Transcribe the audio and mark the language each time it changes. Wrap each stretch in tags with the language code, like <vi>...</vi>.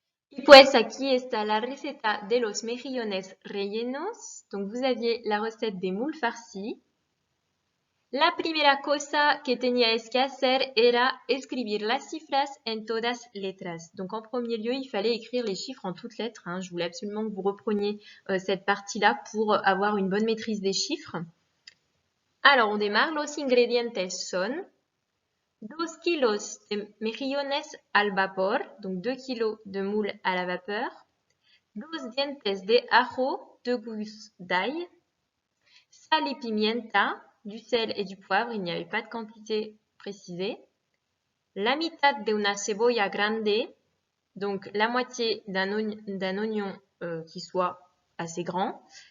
<es>Y pues aquí está la receta de los mejillones rellenos.</es> <fr>Donc vous aviez la recette des moules farcis.</fr> <es>La primera cosa que teníais que hacer era escribir las cifras en todas letras.</es> <fr>Donc en premier lieu, il fallait écrire les chiffres en toutes lettres. Je voulais absolument que vous repreniez cette partie-là pour avoir une bonne maîtrise des chiffres. Alors on démarre.</fr> <es>Los ingredientes son 2 kilos de mejillones al vapor,</es> <fr>donc 2 kilos de moules à la vapeur,</fr> <es>2 dientes de ajo,</es> <fr>2 gousses d'ail,</fr> <es>sal y pimienta,</es> <fr>du sel et du poivre, il n'y avait pas de quantité précisée,</fr> <es>la mitad de una cebolla grande,</es> <fr>donc la moitié d'un oignon qui soit assez grand.</fr>